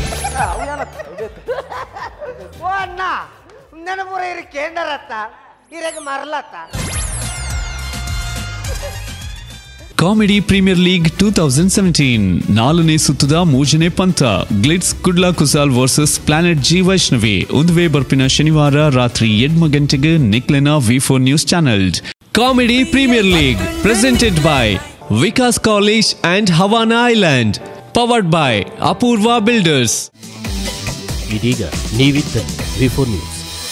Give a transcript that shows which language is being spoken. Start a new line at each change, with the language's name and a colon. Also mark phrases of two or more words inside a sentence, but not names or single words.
Tulu: ಓ ಅಣ್ಣ ನೆನಪುರ ಇರು ಕೇಂಡರತ್ತ ಇರಗೆ ಮರಲತ್ತ ಕಾಮಿಡಿ ಪ್ರೀಮಿಯರ್ ಲೀಗ್ 2017 ನಾಲ್ಕನೇ ಸುತ್ತದ ಮೂರನೇ ಪಂತ ಗ್ಲಿಟ್ಸ್ ಕುಡ್ಲಾ ಕುಸಾಲ್ ವರ್ಸಸ್ ಪ್ಲಾನೆಟ್ ಜಿ ವೈಷ್ಣವಿ ಉಂದುವೆ ಬರ್ಪಿನ ಶನಿವಾರ ರಾತ್ರಿ 8 ಗಂಟೆಗೆ ನಿಕ್ಲೆನ V4 ನ್ಯೂಸ್ ಚಾನೆಲ್.
English: Comedy Premier League presented by Vikas College and Havana Island, powered by Apoorva Builders.
Kannada: ಇದೀಗ ನೀವಿದ್ದ V4 ನ್ಯೂಸ್.